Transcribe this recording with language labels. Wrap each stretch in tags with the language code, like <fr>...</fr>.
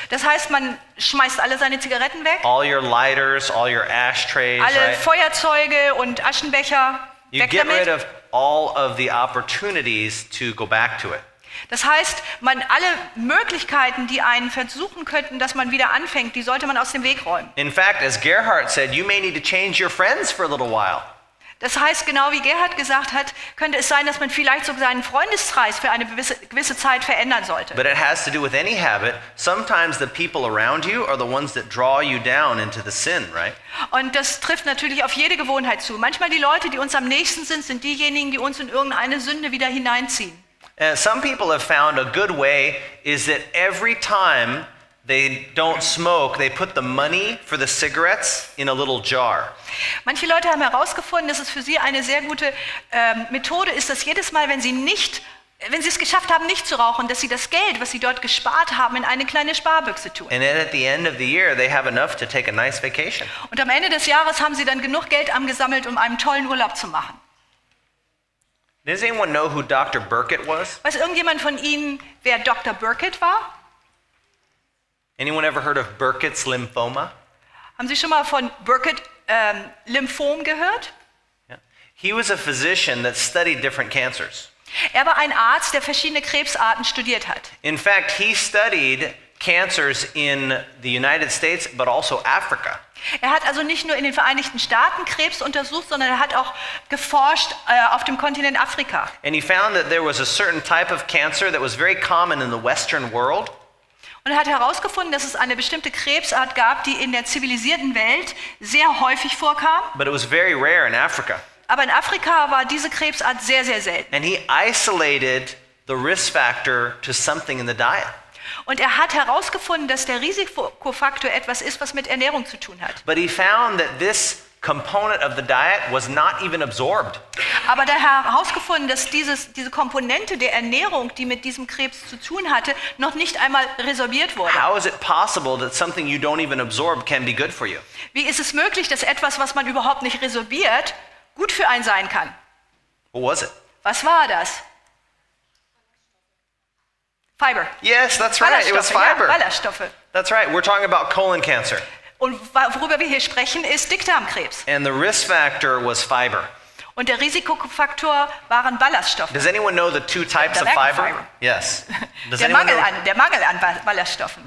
<de>Das heißt, man schmeißt alle seine Zigaretten weg,</de> <en>all your lighters, all your ashtrays,</en> <de>alle</de> <en>right?</en> <de>Feuerzeuge und Aschenbecher,</de> <en>You</en> <de>weg</de> <en>get rid</en> <de>damit.</de> <en>of all of the opportunities to go back to it.</en> <de>Das heißt, alle Möglichkeiten, die einen versuchen könnten, dass man wieder anfängt, die sollte man aus dem Weg räumen.</de> <en>In fact, as Gerhardt said, you may need to change your friends for a little while.</en> <de>Das heißt, genau wie Gerhard gesagt hat, könnte es sein, dass man vielleicht sogar seinen Freundeskreis für eine gewisse Zeit verändern sollte.</de> <en>But it has to do with any habit. Sometimes the people around you are the ones that draw you down into the sin, right?</en> <de>Und das trifft natürlich auf jede Gewohnheit zu. Manchmal die Leute, die uns am nächsten sind, sind diejenigen, die uns in irgendeine Sünde wieder hineinziehen.</de> <en>Some people have found a good way is that every time they don't smoke, they put the money for the cigarettes in a little jar.</en> <de>Manche Leute haben herausgefunden, dass es für sie eine sehr gute Methode ist, dass jedes Mal, wenn sie es geschafft haben, nicht zu rauchen, dass sie das Geld, was sie dort gespart haben, in eine kleine Sparbüchse tun.</de> <en>And then at the end of the year, they have enough to take a nice vacation.</en> <de>Und am Ende des Jahres haben sie dann genug Geld angesammelt, um einen tollen Urlaub zu machen.</de> <en>Does anyone know who Dr. Burkitt was?</en> <de>Weiß irgendjemand von Ihnen, wer Dr. Burkitt war?</de> <en>Anyone ever heard of Burkitt's lymphoma?</en> <de>Haben Sie schon mal von Burkitt Lymphom gehört?</de> <en>Yeah. He was a physician that studied different cancers.</en> <de>Er war ein Arzt, der verschiedene Krebsarten studiert hat.</de> <en>In fact, he studied cancers in the United States, but also Africa.</en> <de>Er hat also nicht nur in den Vereinigten Staaten Krebs untersucht, sondern er hat auch geforscht auf dem Kontinent Afrika.</de> <en>And he found that there was a certain type of cancer that was very common in the Western world.</en> <de>Und er hat herausgefunden, dass es eine bestimmte Krebsart gab, die in der zivilisierten Welt sehr häufig vorkam.</de> <en>But it was very rare in Africa.</en> <de>Aber in Afrika war diese Krebsart sehr, sehr selten.</de> <en>And he isolated the risk factor to something in the diet.</en> <de>Und er hat herausgefunden, dass der Risikofaktor etwas ist, was mit Ernährung zu tun hat.</de> <en>But he found that this component of the diet was not even absorbed.</en> <de>Aber er hat herausgefunden, dass diese Komponente der Ernährung, die mit diesem Krebs zu tun hatte, noch nicht einmal resorbiert wurde.</de> <en>How is it possible that something you don't even absorb can be good for you?</en> <de>Wie ist es möglich, dass etwas, was man überhaupt nicht resorbiert, gut für einen sein kann?</de> <en>What was it?</en> <de>Was war das?</de> <en>Fiber. Yes, that's right. It was fiber.</en> <de>Ja, Ballaststoffe.</de> <en>That's right. We're talking about colon cancer.</en> <de>Und worüber wir hier sprechen, ist Dickdarmkrebs.</de> <en>And the risk factor was fiber.</en> <de>Und der Risikofaktor waren Ballaststoffe.</de> <en>Does anyone know the two types of fiber? Yes.</en> <de>Der Mangel an Ballaststoffen.</de>